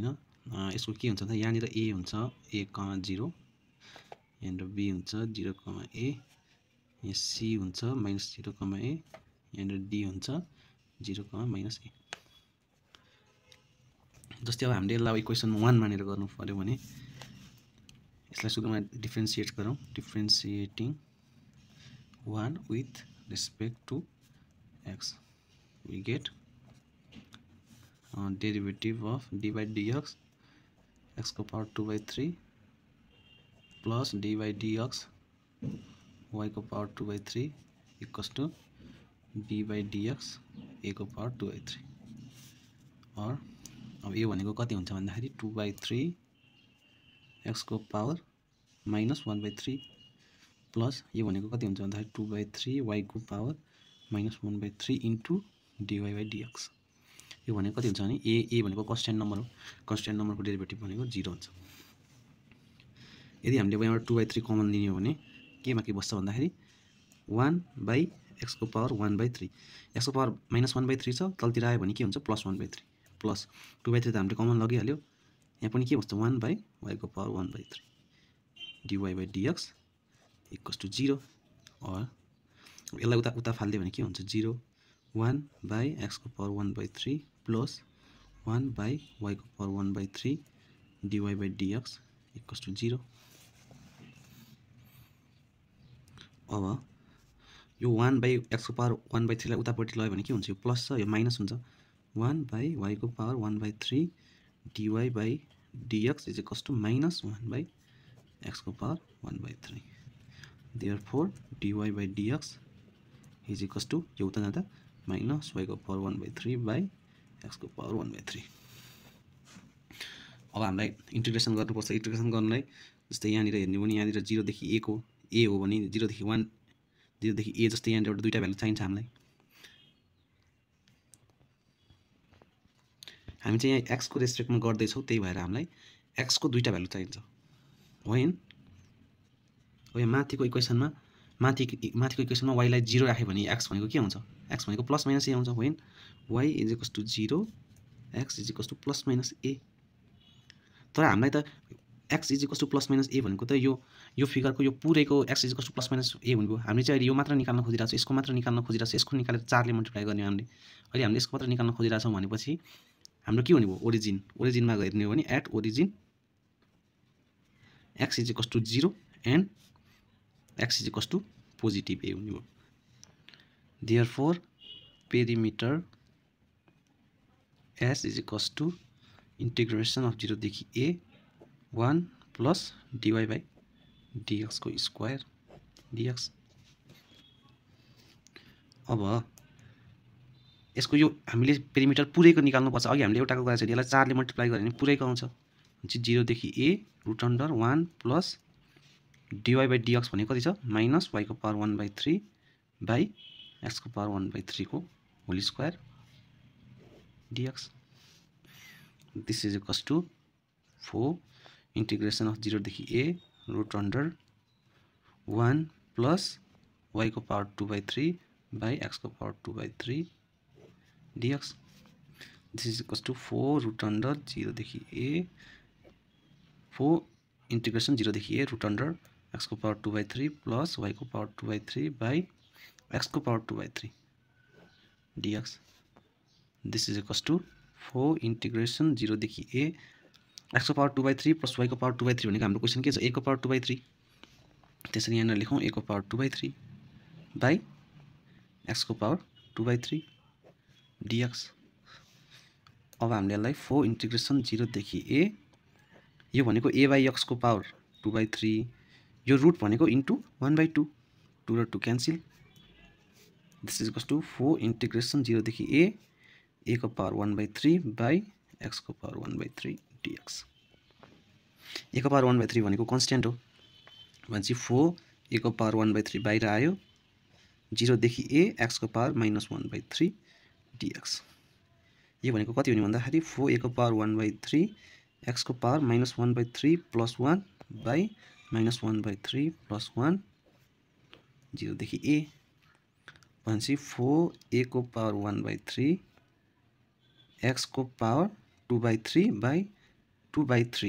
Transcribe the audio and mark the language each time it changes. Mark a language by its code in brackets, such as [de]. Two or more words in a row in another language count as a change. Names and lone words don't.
[ne] यसको के हुन्छ भन्दा यहाँनिर a हुन्छ a,0, यहाँनिर b हुन्छ 0,a, यहाँ c हुन्छ -0,a, यहाँनिर d हुन्छ 0,-a। जस्तै अब हामीले यसलाई इक्वेसन 1 मानेर गर्नु पर्यो भने यसलाई सुरुमा डिफरेन्सिएट गरौँ। [en] differentiating 1 with respect to x, we get derivative of d by dx x को पावर 2/3 plus d by dx y को पावर 2/3 equals to d by dx a को पावर 2/3। [ne] और अब यो भनेको कति हुन्छ भन्दाखेरि 2/3 x को पावर -1/3 प्लस यो भनेको कति हुन्छ भन्दाखेरि 2/3 y को पावर -1/3 इन्टु [en] dy by dx। [ne] यो भनेको कति हुन्छ भने a भनेको कन्स्ट्यान्ट नम्बर हो, कन्स्ट्यान्ट नम्बरको डेरिभेटिभ भनेको 0 हुन्छ। यदि हामीले यहाँबाट 2/3 कमन लिने हो भने केमा के बस्छ भन्दाखेरि 1/x को पावर 1/3, x को पावर -1/3 छ, तलतिर आयो भने के हुन्छ +1/3 प्लस 2/3 त हामीले कमन लगिहाल्यो, यहाँ पनि के बस्छ 1/y को पावर 1/3 [en] dy by dx equals to 0. [ne] और यसलाई उता फाल्दियो भने के हुन्छ 0 1/x को पावर 1/3 प्लस 1/y को पावर 1/3 [en] dy by dx equals to 0. [ne] अब यो 1/x को पावर 1/3 लाई उतापट्टि लग्यो भने के हुन्छ, यो प्लस छ यो माइनस हुन्छ 1/y को पावर 1/3 [en] dy by dx is equals to -1/x [ne] को पावर 1/3। [en] Therefore dy by dx is equals to [ne] यो उता जाँदा -y को पावर 1/3 बाई x को पावर 1/3। अब हामीलाई इन्टिग्रेसन गर्नुपर्छ। इन्टिग्रेसन गर्नलाई जस्तै यहाँनिर हेर्ने हो भने यहाँनिर 0 देखि a को a हो भने 0 देखि 1, 0 देखि a जस्तै यहाँनिर एउटा दुईटा भ्यालु चाहिन्छ हामीलाई। हामी चाहिँ यहाँ x को रेस्पेक्टमा गर्दैछौँ, त्यही भएर हामीलाई x को दुईटा भ्यालु चाहिन्छ। होइन अब यहाँ माथिको इक्वेसनमा y लाई 0 राख्यो भने x भनेको के हुन्छ, x भनेको [en] plus minus a [ne] हुन्छ। [en] होइन y is equals to 0, x is equals to plus minus a. [ne] तर हामीलाई त [en] x is equals to plus minus a [ne] भनेको त यो फिगरको यो पुरैको [en] x is equals to plus minus a [ne] भनेको हामीले चाहिँ अहिले यो मात्र निकाल्न खोजिरहेको छ, यसको मात्र निकाल्न खोजिरहेको छ, यसको निकालेर 4 ले मल्टिप्लाई गर्ने हामीले। अहिले हामीले यसको मात्र निकाल्न खोजिरहेको छौँ भनेपछि हाम्रो के हुने भयो ओरिजिनमा हेर्ने हो भने [en] at origin x is equals to 0 and x is equals to positive a [ne] हुने भयो। [en] therefore perimeter s is equals to integration of 0 देखि a 1 plus dy by dx को square dx. [ne] अब यसको यो हामीले पेरिमिटर पुरैको निकाल्नु पर्छ। अघि हामीले एउटाको गरेको छ, यसलाई 4 ले मल्टिप्लाई गरे भने पुरैको आउँछ। 0 देखि a √अंडर [en] 1 plus dy by dx [ne] भनेको कति छ -y को पावर 1/3 बाई x को पावर 1/3 को [en] whole square dx. this is equals to 4 integration of 0 देखि a √under 1 plus y को power 2/3 by x को power 2/3 dx. दिस इज इक्वल्स टू 4 √अंडर 0 देखि a 4 इंटीग्रेशन 0 देखि a √अंडर x को पावर 2/3 प्लस y को पावर 2/3 बाई x को पावर 2/3 dx। this is equals to 4 integration 0 [ne] देखि a x को पावर 2/3 प्लस y को पावर 2/3 भनेको हाम्रो क्वेसन के छ a को पावर 2/3। त्यसरी यहाँ लेखौँ a को पावर 2/3 बाई x को पावर 2/3 dx। अब हामीले यसलाई 4 इंटीग्रेशन 0 देखि a यो भनेको a बाई x को पावर 2/3 यो रुट भनेको इन्टु 1/2 2 र 2 क्यान्सल। [en] this is equals to 4 integration 0 देखि a को पावर 1/3 बाई x को पावर 1/3 dx। [ne] a को पावर 1/3 भनेको कन्स्ट्यान्ट हो भनेपछि 4 ए को पावर 1/3 बाहिर आयो 0 देखि a x को पावर -1/3 dx यो भनेको कति हुने भन्दाखेरि 4a को पावर 1/3 x को पावर -1/3 + 1 by -1/3 + 1 0 देखि a भनेपछि 4a को पावर 1/3 x को पावर 2/3 by 2/3